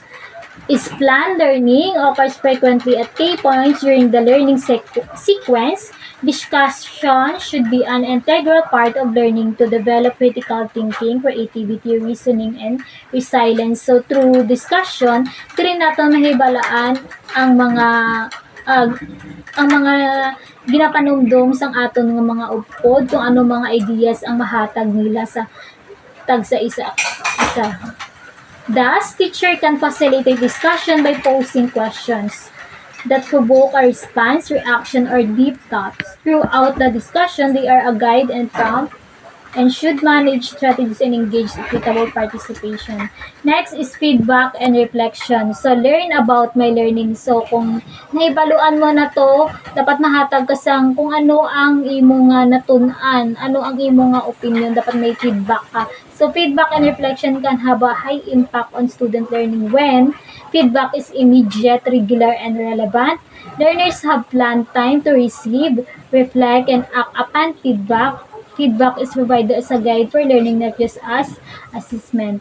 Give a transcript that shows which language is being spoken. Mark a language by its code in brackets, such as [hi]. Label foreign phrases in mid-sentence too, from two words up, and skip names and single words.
[en] Is planned learning occurs frequently at key points during the learning sequence. Discussion should be an integral part of learning to develop critical thinking, creativity, reasoning, and resilience. So, through discussion, [hil] dili nato mahibalaan ang mga uh, ang mga ginapanumdum sang aton nga mga upod kung ano mga ideas ang mahatag nila sa tagsa isa. [en] Thus, teacher can facilitate discussion by posing questions that provoke a response, reaction, or deep thoughts. Throughout the discussion, they are a guide and prompt and should manage strategies and engage equitable participation. Next is feedback and reflection. So, learn about my learning. So, [hil] kung naibaluan mo na to, dapat mahatag ka sang kung ano ang imo nga natun-an, ano ang imo nga opinion, dapat may feedback ka. [en] So, feedback and reflection can have a high impact on student learning when feedback is immediate, regular, and relevant. Learners have planned time to receive, reflect, and act upon feedback. Feedback is provided as a guide for learning, not just as assessment.